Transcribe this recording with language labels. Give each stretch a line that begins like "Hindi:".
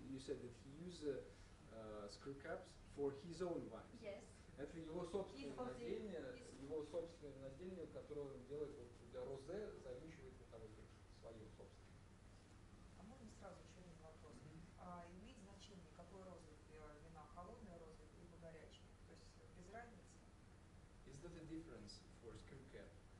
English: You said that he used screw caps for his own wines. Yes.
Russian: Это его собственное Из розе. винодельня, которое он делает вот для розе, завинчивает винтовой крышкой, свою собственную. А можно сразу еще один вопрос? Имеет значение, какой розовый вина, холодная розовая либо горячая? То есть без разницы?
English: Is that a difference for screw cap?